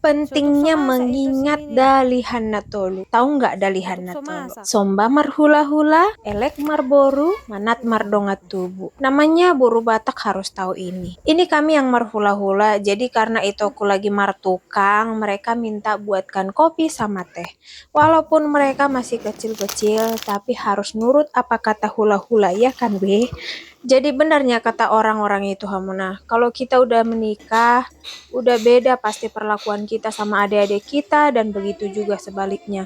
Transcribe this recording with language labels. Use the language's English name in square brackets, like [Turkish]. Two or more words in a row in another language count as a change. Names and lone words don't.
[Indonesian] Pentingnya mengingat [Batak Toba] dalihan natolu. [Indonesian] Tahu nggak [Batak Toba] dalihan natolu? Somba marhula-hula, elek marboru, manat mardongat tubuh. [Indonesian] Namanya buru Batak harus tahu ini. Ini kami yang marhula-hula, jadi karena itu aku lagi martukang, mereka minta buatkan kopi sama teh. Walaupun mereka masih kecil-kecil, tapi harus nurut apa kata hula-hula, ya kan be? Jadi benarnya kata orang-orang itu Hamuna, kalau kita udah menikah, udah beda pasti perlakuan kita sama adik-adik kita dan begitu juga sebaliknya.